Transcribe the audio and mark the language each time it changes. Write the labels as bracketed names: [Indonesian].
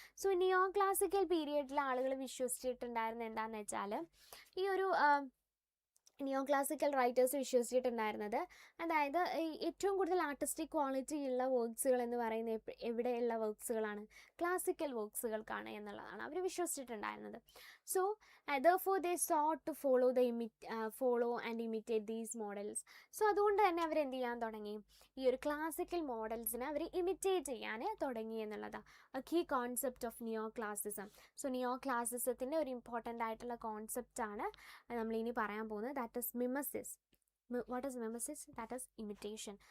[Malayalam] So neoclassical period ആളുകൾ വിശ്വസിച്ചിട്ടുണ്ടായിരുന്നത് എന്താണെന്ന് വെച്ചാൽ, ഈ ഒരു നിയോക്ലാസിക്കൽ റൈറ്റേഴ്സ് വിശ്വസിച്ചിട്ടുണ്ടായിരുന്നത്, അതായത് ഏറ്റവും കൂടുതൽ ആർട്ടിസ്റ്റിക് ക്വാളിറ്റി ഉള്ള വർക്ക്സുകൾ എന്ന് പറയുന്നത് എവിടെയുള്ള വർക്ക്സുകളാണ്, ക്ലാസിക്കൽ വർക്ക്സുകൾക്കാണ് എന്നുള്ളതാണ് അവർ വിശ്വസിച്ചിട്ടുണ്ടായിരുന്നത്. [English] So therefore they sought to follow and imitate these models. [Malayalam] So അതുകൊണ്ട് തന്നെ അവർ എന്ത് ചെയ്യാൻ തുടങ്ങി, ഈ ഒരു ക്ലാസിക്കൽ മോഡൽസിനെ അവർ ഇമിറ്റേറ്റ് ചെയ്യാൻ തുടങ്ങി എന്നുള്ളതാണ് [English] A key concept of neo classicism. [Malayalam] So നിയോ ക്ലാസിസത്തിൻ്റെ ഒരു ഇമ്പോർട്ടൻ്റ് ആയിട്ടുള്ള കോൺസെപ്റ്റാണ് നമ്മളിനി പറയാൻ പോകുന്നത്, [English] That is mimesis. What is mimesis? That is imitation.